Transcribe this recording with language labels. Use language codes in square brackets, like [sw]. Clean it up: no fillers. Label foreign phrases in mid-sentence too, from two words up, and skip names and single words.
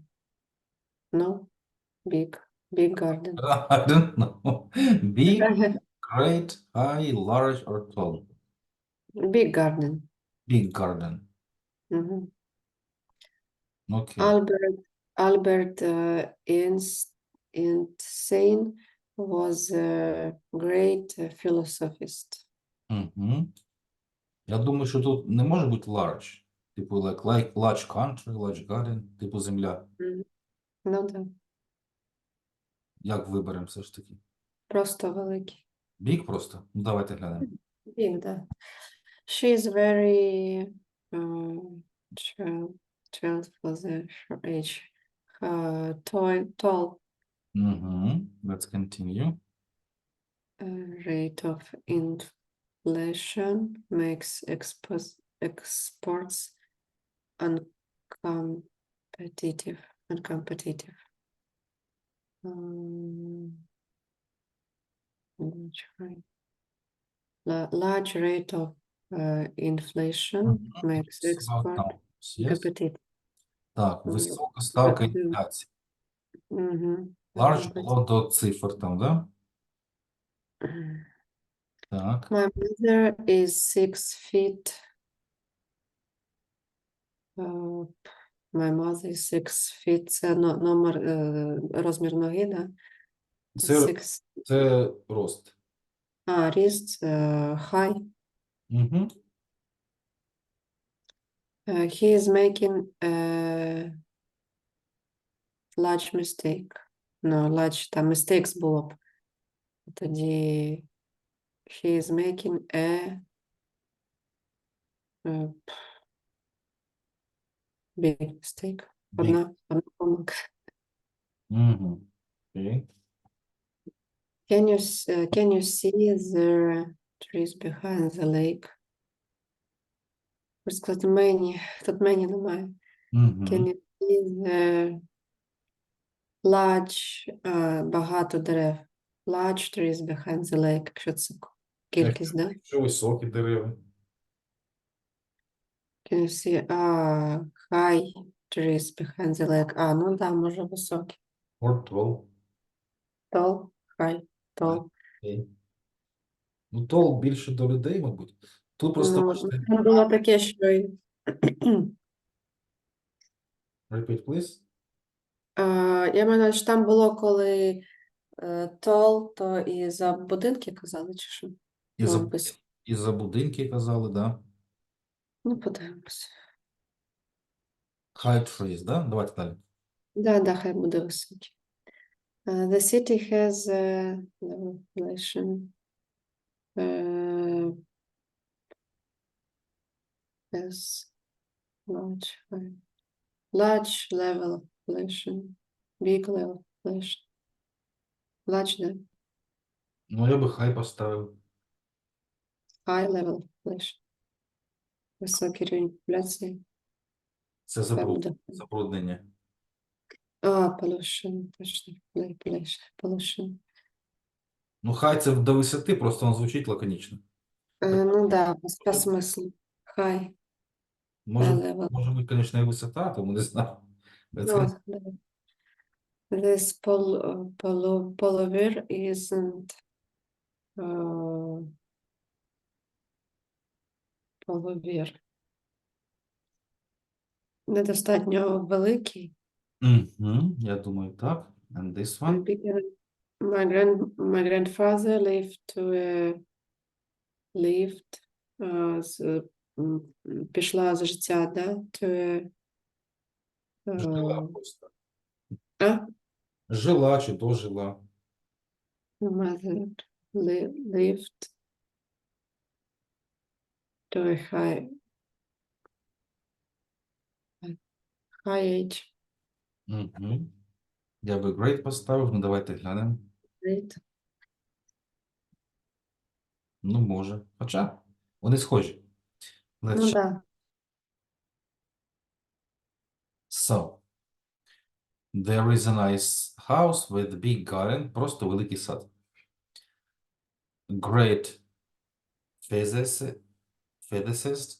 [en] No? Big garden. I don't know. Big, great, high, large, or tall? Big garden. Big garden. Mhm. Okay. Albert Einstein was a great philosophist. [uk] Я думаю, що тут не може бути large. Типу, [en] like large country, large garden, [uk] типу земля. Ну да. Як виберемо все ж таки? Просто великий. Big просто? Ну, давайте глянемо. [en] Big, да. She is very child for the age. Tall. Let's continue. Rate of inflation makes exports uncompetitive. Which way? large rate of inflation makes export Yes. competitive. [uk] Так, висока ставка інфляції. Large було до цифр там, да? Так. [en] My mother is 6 feet. My mother is 6 feet. [uk] Це номер, розмір ноги, да? Це рост. Ріст, [en] high. [uk] Угу. [en] He is making a large mistake. No, large, там mistakes [uk] було б. Тоді [en] he is making a big mistake. [uk] Одна помилка. Угу. Окей. [en] Can you see the trees behind the lake? [uk] Хочу сказати, тут мені немає. [en] Can you see the large, [uk] багато дерев? [en] Large trees behind the lake, [uk] якщо це кількість, да? Що високі дерева? [en] Can you see high trees behind the lake? [uk] Ну да, може високі. [en] Or tall. Tall, high, tall. [uk] Окей. Ну, tall більше до людей, мабуть. Тут просто бачите. Там було таке, що [en] Repeat, please. [uk] я маю, що там було, коли tall, то і за будинки казали, чи що? І за будинки казали, да. Ну, подивимось. [en] High trees, [uk] да? Давайте далі. Да, хай буде високий. [en] The city has a level population. Has large level population. Big level population. Large, [uk] да? Ну, я би high поставив. [en] High level population. [uk] Високий рівень популяції. Це забруднення. [en] Pollution, точно. Pollution. [uk] Ну, хай це до висоти, просто воно звучить лаконічно. Ну да, по смислу. [en] High level. [uk] Може бути, звісно, і висота, тому не знаю. [en] No, this pullover isn't pullover. [uk] Недостатньо великий. Я думаю, так. [en] And this one? My grandfather [uk] пішла з життя, да? Жила просто. А? Жила чи дожила. [en] Mother lived to a high age. [uk] Я би great поставив, ну давайте глянемо. [en] Great. [uk] Ну, може. Хоча вони схожі. [en] Let's [uk] Ну [en] check. [uk] да. [en] So, there is a nice house with a big garden. [uk] Просто великий сад. [en] Great physicist.